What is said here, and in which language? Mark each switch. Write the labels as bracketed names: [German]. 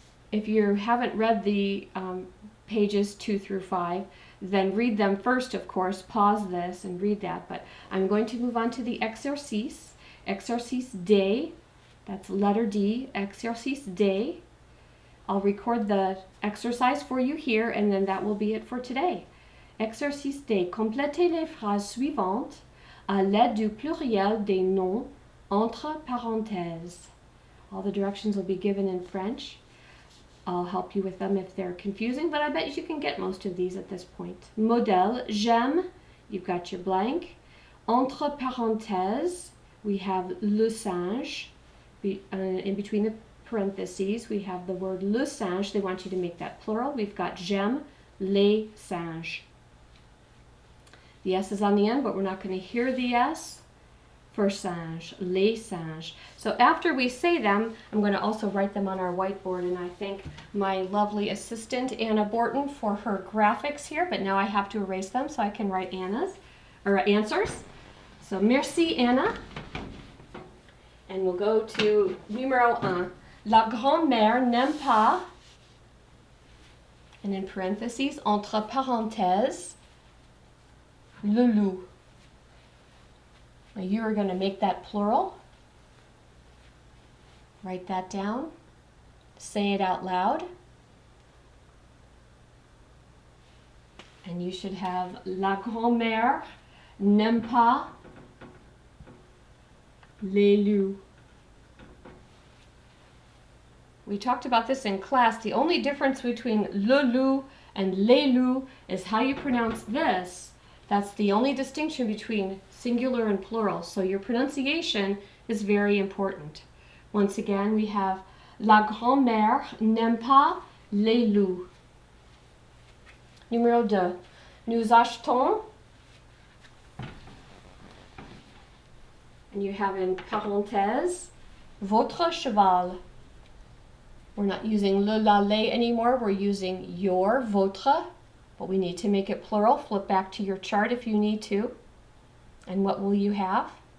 [English] If you haven't read the pages 2 through 5, then read them first, of course. Pause this and read that. But I'm going to move on to the exercice. Exercice D, that's letter D, exercice D. I'll record the exercise for you here, and then that will be it for today. Exercice D. [French] Complétez les phrases suivantes à l'aide du pluriel des noms entre parenthèses. [English] All the directions will be given in French. I'll help you with them if they're confusing, but I bet you can get most of these at this point. Modèle, j'aime, you've got your blank. Entre parenthèses, we have le singe. In between the parentheses, we have the word le singe. They want you to make that plural. We've got j'aime les singes. The S is on the end, but we're not going to hear the S for singe, les singes. So after we say them, I'm going to also write them on our whiteboard, and I thank my lovely assistant Anna Borton for her graphics here, but now I have to erase them so I can write Anna's or answers. So merci Anna. And we'll go to numéro 1. [French] La grand-mère n'aime pas, and in parentheses, entre parenthèses, le loup. [English] Now you are going to make that plural. Write that down. Say it out loud. [French] And you should have la grand-mère n'aime pas les loups. [English] We talked about this in class. The only difference between le loup and les loups is how you pronounce this. That's the only distinction between singular and plural. So your pronunciation is very important. [French] Once again, we have la grand-mère n'aime pas les loups. Numéro 2. Nous achetons, and you have in parenthèse, votre cheval. [English] We're not using le, la, les anymore. We're using your, votre, but we need to make it plural. Flip back to your chart if you need to. And what will you have?